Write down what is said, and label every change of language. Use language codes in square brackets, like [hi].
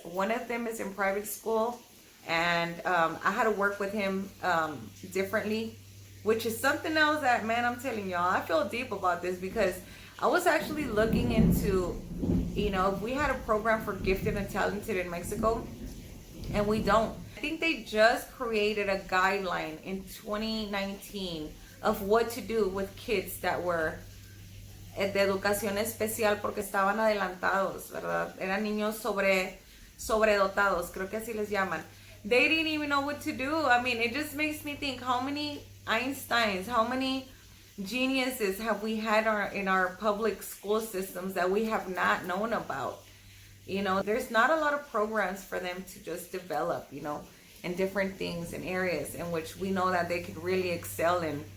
[en] One of them is in private school, and I had to work with him differently, which is something else that, man, I'm telling y'all, I feel deep about this because I was actually looking into, if we had a program for gifted and talented in Mexico, and we don't. I think they just created a guideline in 2019 of what to do with kids that were [es] de educación especial porque estaban adelantados, ¿verdad? Eran niños sobredotados, creo que así les llaman. [en] They didn't even know what to do. I mean, it just makes me think, how many Einsteins, how many geniuses have we had in our public school systems that we have not known about? There's not a lot of programs for them to just develop, in different things and areas in which we know that they could really excel in.